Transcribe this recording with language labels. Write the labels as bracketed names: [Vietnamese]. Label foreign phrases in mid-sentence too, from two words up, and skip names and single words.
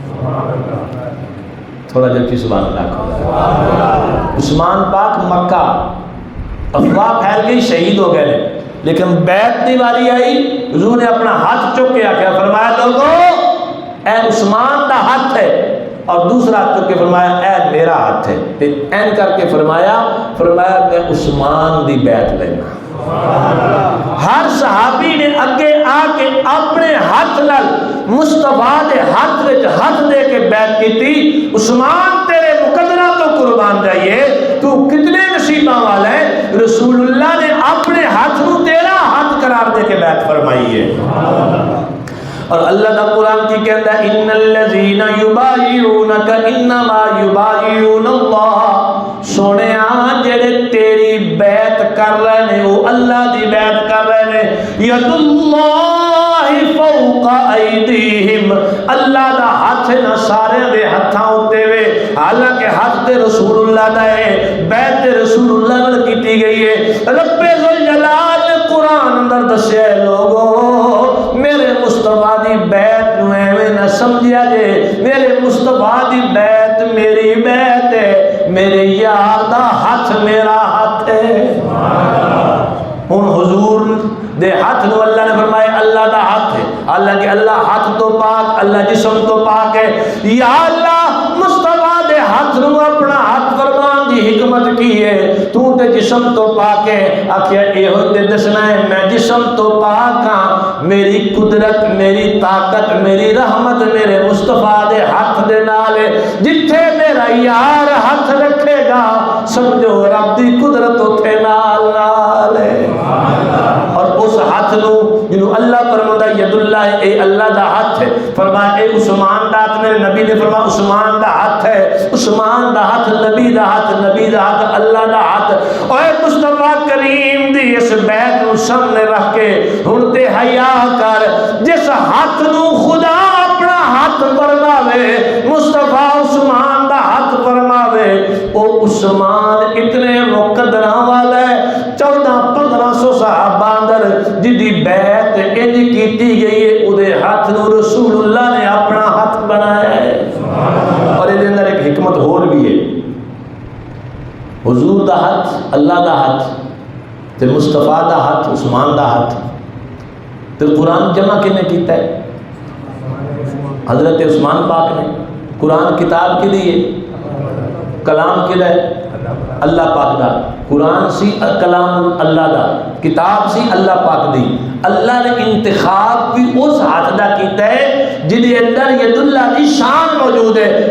[Punjabi] تھوڑا جب کی [Arabic] سبحان اللہ [Punjabi] کھو، عثمان پاک مکہ، افواہ پھیل گئی، شہید ہو گئے، لیکن بیعت دی باری آئی، حضور نے اپنا ہاتھ چک کے آکھیا، فرمایا لوگو اے عثمان دا ہاتھ ہے، اور دوسرا ہاتھ چک کے فرمایا اے میرا ہاتھ ہے، این کر کے فرمایا میں عثمان دی بیعت لینا۔ ہر صحابی نے اگے آ کے اپنے ہاتھ نال مصطفیٰ دے ہاتھ وچ ہاتھ دے کے بیعت کی تھی، عثمان تیرے مقدرہ تو قربان جائیے، تو کتنے نصیباں والا ہے، رسول اللہ نے اپنے ہاتھ نو تیرا ہاتھ قرار دے کے بیعت فرمائی ہے۔ اور اللہ دا قرآن کی کہتا ہے [Arabic] ان الذین یبایعونک انما یبایعون اللہ، [Punjabi] سونے جڑے تیری بیعت کر رہے ہیں وہ اللہ دی بیعت کر رہے ہیں، [Arabic] ید اللہ فوق ایدیہم، [Punjabi] اللہ دا ہاتھ نہ سارے دے ہتھاں اتے وے، حالانکہ ہاتھ تے رسول اللہ دا ہے، بیعت رسول اللہ نال کیتی گئی ہے۔ رب ذوالجلال قرآن اندر دسیا ہے لوگو میرے مصطفیٰ دی بیعت نو ایویں نہ سمجھیا جے، میرے مصطفیٰ دی بیعت میری بیعت ہے، میرے یار دا ہاتھ میرا ہاتھ ہے۔ ہن حضور دے ہاتھ نو اللہ نے فرمایا اللہ دا ہاتھ ہے، حالانکہ اللہ ہاتھ تو پاک، اللہ جسم تو پاک ہے، یا اللہ مصطفیٰ دے ہاتھ نو اپنا ہاتھ دے جسم تو پاک ہے. آخیا یہ تے دسنا ہے میں جسم تو پاک ہاں, میری قدرت, میری طاقت, میری رحمت میرے مصطفیٰ دے ہاتھ دے نال ہے. جتھے میرا یار ہاتھ رکھے گا سمجھو رب دی قدرت اتھے نال نال ہے. اور اس ہاتھ نو جنہوں اللہ فرماتا [Arabic] ید اللہ, [Punjabi] اے اللہ دا ہاتھ ہے, فرمایا اے عثمان دا ہاتھ, میرے نبی نے فرمایا عثمان دا ہاتھ ہے, عثمان دا ہاتھ نبی دا ہاتھ, نبی دا ہاتھ اللہ دا ہاتھ. اے مصطفیٰ کریم دی اس بیت نو سامنے رکھ کے ہن تے حیا کر, جس ہاتھ نو خدا اپنا ہاتھ فرماوے, مصطفیٰ عثمان دا ہاتھ فرماوے, او عثمان اتنے مقدراں والا ہے. 1400-1500 صحابہ اندر جدی بیعت انج کیتی گئی ہے, اودے ہاتھ نو رسول اللہ نے اپنا ہاتھ بنایا ہے. [Urdu] اور یہ اندر ایک حکمت اور بھی ہے. [Punjabi] حضور دا ہاتھ اللہ دا ہاتھ تے مصطفیٰ دا ہاتھ عثمان دا ہاتھ. تے قرآن جمع کنے کیتا ہے؟ حضرت عثمان پاک نے. [Urdu] قرآن کتاب کے لیے, کلام کے لیے [Punjabi] اللہ پاک دا, قرآن سی کلام اللہ دا, کتاب سی اللہ پاک دی. اللہ نے انتخاب بھی اس ہاتھ دا کیتا ہے جدے اندر [Arabic] ید اللہ [Punjabi] کی شان موجود ہے.